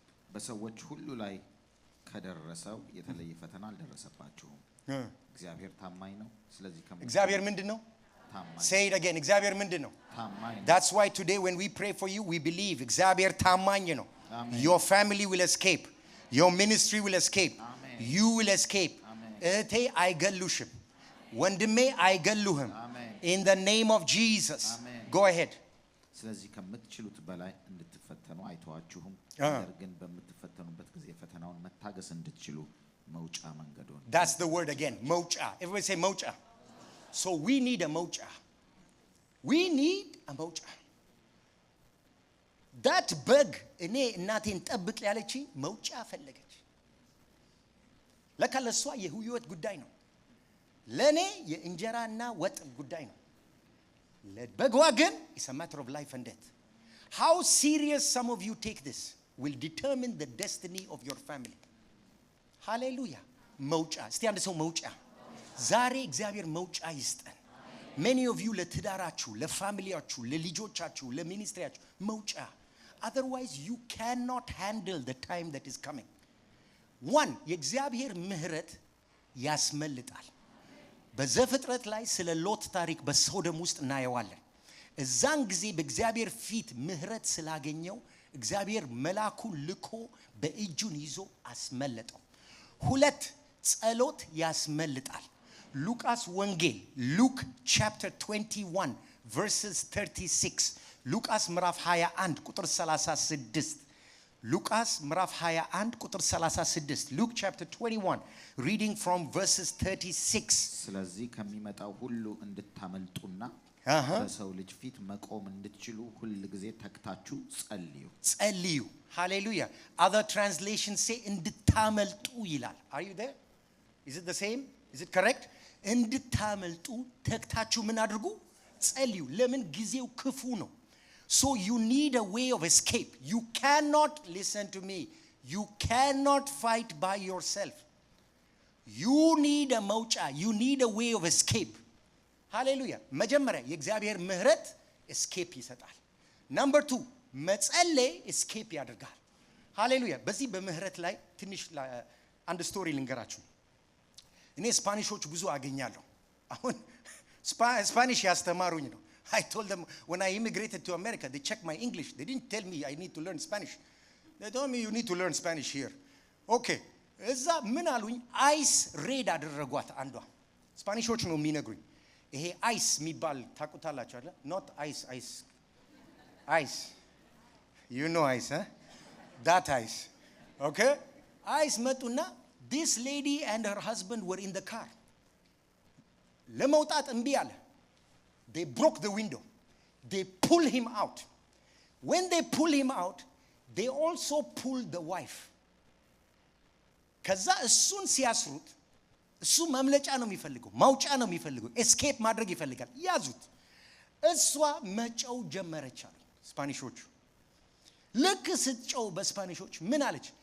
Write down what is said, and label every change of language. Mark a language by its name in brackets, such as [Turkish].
[Amharic] በሰዎች ሁሉ ላይ ከደረሰው የተለየ ፈተና አልደረሰባችሁም። እግዚአብሔር ታማኝ ነው። ስለዚህ እግዚአብሔር ምንድነው? [English] ታማኝ። Say it again. [Amharic] እግዚአብሔር ምንድነው? ታማኝ። [English] That's why today when we pray for you, we believe [Amharic] እግዚአብሔር ታማኝ ነው። [English] Your family will escape. Your ministry will escape. Amen. You will escape. [Amharic] እህቴ አይገሉሽም። ወንድሜ አይገሉህም። [English] In the name of Jesus. Amen. Go ahead. [Amharic] ስለዚህ ከምትችሉት በላይ እንድትፈተኑ አይተዋችሁም። ነገር ግን በምትፈተኑበት ጊዜ ፈተናውን መታገስ እንድትችሉ መውጫ መንገዱን። [English] That's the word again. መውጫ. Everybody say መውጫ. So we need a መውጫ. We need a መውጫ. That bug [Amharic] እኔ እናቴን ጠብቅ ያለች መውጫ ፈለገች። ለካ ለሷ የህይወት ጉዳይ ነው። ለኔ የእንጀራና ወጥ ጉዳይ ነው። ለበጓ ግን [English] it's a matter of life and death. How serious some of you take this will determine the destiny of your family. Hallelujah. [Amharic] መውጫ እስቲ አንድ ሰው መውጫ ዛሬ እግዚአብሔር መውጫ ይስጠን። [English] Many of you [Amharic] ለትዳራችሁ፣ ለፋሚሊያችሁ፣ ለልጆቻችሁ፣ ለሚኒስትሪያችሁ መውጫ. [English] Otherwise you cannot handle the time that is coming. [Amharic] One, የእግዚአብሔር ምህረት ያስመልጣል። በዘፍጥረት ላይ ስለ ሎጥ ታሪክ በሶዶም ውስጥ እናየዋለን። እዛን ጊዜ በእግዚአብሔር ፊት ምህረት ስላገኘው እግዚአብሔር መልአኩን ልኮ በእጁን ይዞ አስመለጠው። ሁለት ጸሎት ያስመልጣል። ሉቃስ ወንጌል ሉክ chapter 21 verses 36 ሉቃስ ምዕራፍ 21 ቁጥር 36 ሉቃስ ምዕራፍ 21 ቁጥር 36 [English] Luke chapter 21 reading from verses 36 [Amharic] ስለዚህ ከሚመጣው ሁሉ እንድታመልጡና በሰው ልጅ ፊት መቆም እንድትችሉ ሁሉ ጊዜ ተግታችሁ ጸልዩ። Hallelujah. [English] Other translations say እንድታመልጡ ይላል. Are you there? Is it the same? Is it correct? [Amharic] እንድታመልጡ ተግታችሁ ምን አድርጉ? ጸልዩ። ለምን ጊዜው ክፉ ነው። [English] So you need a way of escape. You cannot, listen to me, you cannot fight by yourself. You need a maucha. You need a way of escape. Hallelujah. [Amharic] መጀመሪያ የእግዚአብሔር ምህረት escape ይሰጣል. [English] Number 2 [Amharic] መጸለይ escape ያደርጋል. ሃሌሉያ። በዚህ በምህረት ላይ ትንሽ አንድ ስቶሪ ልንገራችሁ። እኔ ስፓኒሾች ብዙ አገኛለሁ። አሁን ስፓኒሽ ያስተማሩኝ ነው። [English] I told them when I immigrated to America, they checked my English. They didn't tell me I need to learn Spanish. They told me you need to learn Spanish here. Okay. [Amharic] እዛ ምን አሉኝ? አይስ ሬድ አደረጓት አንዷ። ስፓኒሾች ነው የሚነግሩኝ። ይሄ አይስ የሚባል ታውቁታላችሁ አይደል? [English] not ice. You know ice, huh? That ice. Okay? Ice መጡና this lady and her husband were in the car. [Amharic] ለመውጣት እምቢ አለ. [English] They broke the window. They pulled him out. When they pulled him out, they also pulled the wife. [Amharic] ከዛ እሱን ሲያስሩት እሱ ማምለጫ ነው የሚፈልገው፣ ማውጫ ነው የሚፈልገው፣ ኤስኬፕ ማድረግ ይፈልጋል። ያዙት። እሷ መጨው ጀመረች አሉ ስፓኒሾቹ። ልክ ስትጨው በስፓኒሾች ምን አለች?